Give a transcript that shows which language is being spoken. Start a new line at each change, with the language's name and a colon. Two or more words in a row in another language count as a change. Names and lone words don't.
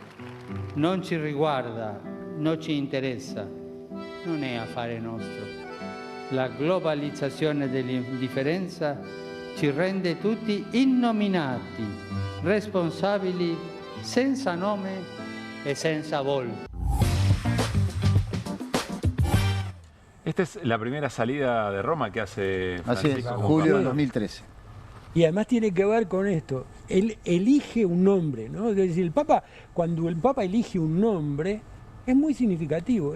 Italian: Non ci riguarda, non ci interessa, non è affare nostro. La globalizzazione dell'indifferenza ci rende tutti innominati, responsabili senza nome e senza volto.
Spanish: Esta es la primera salida de Roma que hace Francisco. Así es, julio del 2013. Y además tiene que ver con esto. Él elige un nombre, ¿no? Es decir, el Papa, cuando el Papa elige un nombre, es muy significativo.